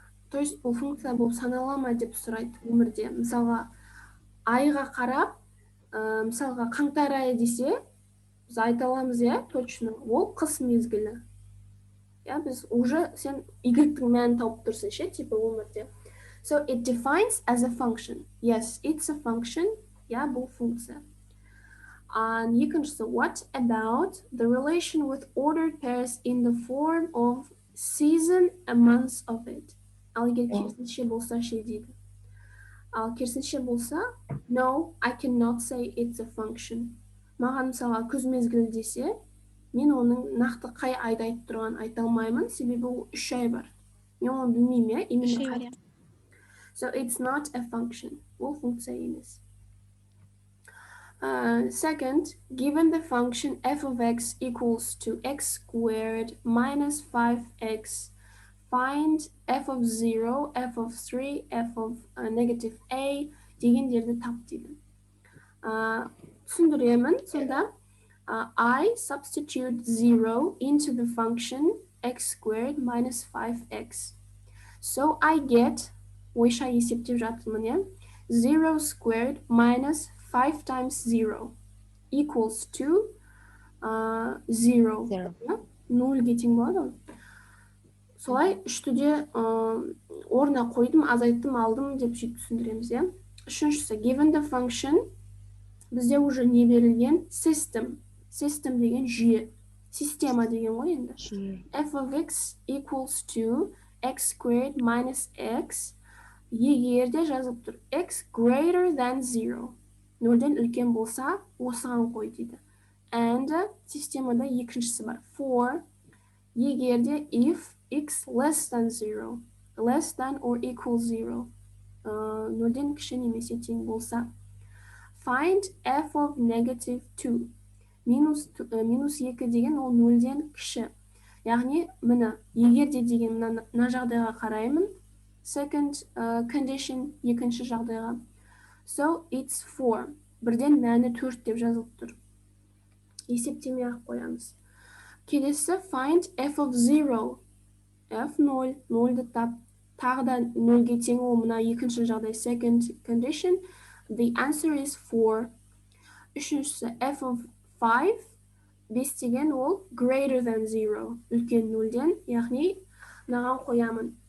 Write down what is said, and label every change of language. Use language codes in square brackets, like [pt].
[kk] То есть бұл функция болып санала ма деп сұрайды өмірде. Мысалға, айға қарап, мысалға қаңтар айы десе, біз айта аламыз, точно, ол қыс мезгілі. Біз уже сен Y-тің мәнін тауып тұрсың, типа өмірде. [en] So it defines as a function. Yes, it's a function. [kk] Бұл функция. [en] And [kk] екіншісі, [en] what about the relation with ordered pairs in the form of season and months of it? [kk] Ал егер керісінше болса дейді. Ал керісінше болса, [en] no, I cannot say it's a function. [kk] Маған мысалға күз мезгілі десе, мен оның нақты қай айда айтып тұрған айта алмаймын, себебі ол 3 ай бар. Мен оны білмеймін, [en] So it's not a function. [kk] Ол функция емес. [en] Second, given the function f of x equals to x squared minus 5x, find f of 0, f of 3, f of negative a [kk] дегендерді тап дейді. Түсіндіремін, сонда [en] I substitute 0 into the function x squared minus 5x. So I get, [kk] ойша есептеп жатырмын, иә? [en] 0 squared minus 5 times 0 equals to 0. [kk] Нөлге тең болады ғой. Солай үшті де орнына қойдым, азайттым, алдым деп сөйтіп түсіндіреміз, иә? Үшіншісі, [en] given the function, [kk] бізде уже не берілген? [en] System. [kk] System деген жүйе. Система деген ғой енді. [en] F of x equals to x squared minus x. [kk] Егер де жазылып тұр. [en] X greater than 0. [kk] Нөлден үлкен болса, осыған қой дейді. And системада екіншісі бар. [en] For [kk] егер де [en] if x less than 0. Less than or equal 0. [kk] Нөлден кіші немесе тең болса. [en] Find f of negative 2. [kk] Минус 2 деген ол нөлден кіші. Яғни, мына, егер де деген мына жағдайға қараймын. [en] Second condition, [kk] екінші жағдайға. [en] So, it's 4. [kk] Бірден мәні 4 деп жазылып тұр. Есептемей ақ қоямыз. Келесі, [en] find f of 0. [kk] F 0, 0-ді тап. Тағы да 0-ге тең ол мына екінші жағдай. [en] Second condition, the answer is 4. [kk] Үшіншісі, [en] f of 5. [kk] 5 деген ол [en] greater than 0. [kk] Үлкен 0-ден, яғни мынаған қоямын.